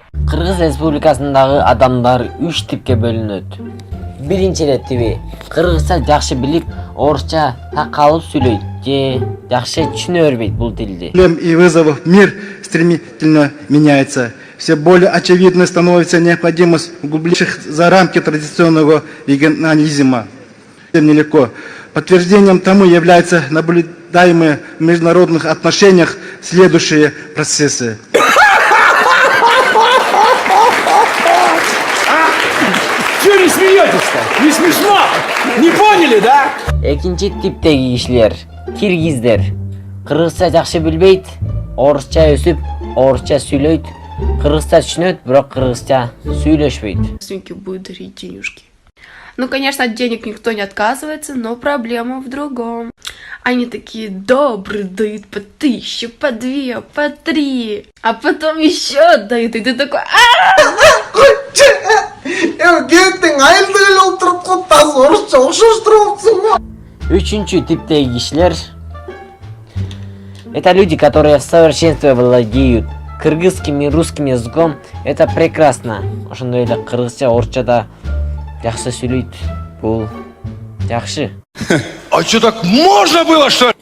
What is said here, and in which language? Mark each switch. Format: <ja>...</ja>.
<ky>Кыргыз Республикасындагы адамдар 3 типке бөлүнөт. Биринчи тиби кыргызча жакшы билип, орусча такалып сүйлөйт же жакшы түшүнө бербейт бул тилди.</ky> <ru>Проблем и вызовов мир стремительно меняется. Все более очевидной становится необходимость углубленных за рамки традиционного регионализма. Тем нелегко. Подтверждением тому являются наблюдаемые в международных отношениях следующие процессы. Чего не смеетесь-то? Не смешно? Не поняли, да?</ru> <ky>Экинчи типтеги кишилер киргиздер. Кыргызча жакшы билбейт, орусча өсүп, орусча сүйлөйт, кыргызча түшүнөт, бирок кыргызча сүйлөшпөйт.</ky> <ru>Родственники будут дарить денежки. Ну, конечно, от денег никто не отказывается, но проблема в другом. Они такие добрые, дают по 1000, по 2, по 3, а потом еще дают, и ты такой...</ru> <ky>Үчүнчү типтеги кишилер</ky> <ru>это люди, которые в совершенстве владеют кыргызским и русским языком. Это прекрасно.</ru> <ky>Ошондой эле кыргызча, орусча да жакшы сүйлөйт. Бул жакшы.</ky> <ru>А что, так можно было, что ли?</ru>